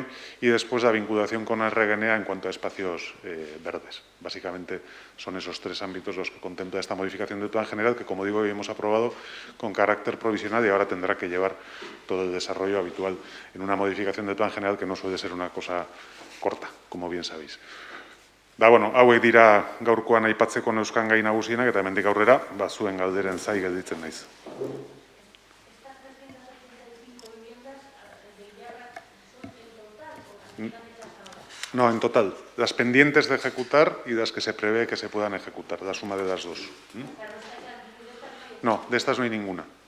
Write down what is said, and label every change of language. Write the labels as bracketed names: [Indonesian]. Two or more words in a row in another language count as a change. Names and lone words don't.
[Spanish] Y después la vinculación con la Regenea en cuanto a espacios verdes. Básicamente son esos 3 ámbitos los que contempla esta modificación del Plan General, que, como digo, hoy hemos aprobado con carácter provisional y ahora tendrá que llevar todo el desarrollo habitual en una modificación del Plan General, que no suele ser una cosa corta, como bien sabéis. [Basque] Bueno, hauek dira gaurkoan aipatzeko neuzkan gai nagusienak, eta hemendik aurrera, zuen galderen zai gelditzen naiz. [Spanish] No, en total. Las pendientes de ejecutar y las que se prevé que se puedan ejecutar, la suma de las dos. No, de estas no hay ninguna.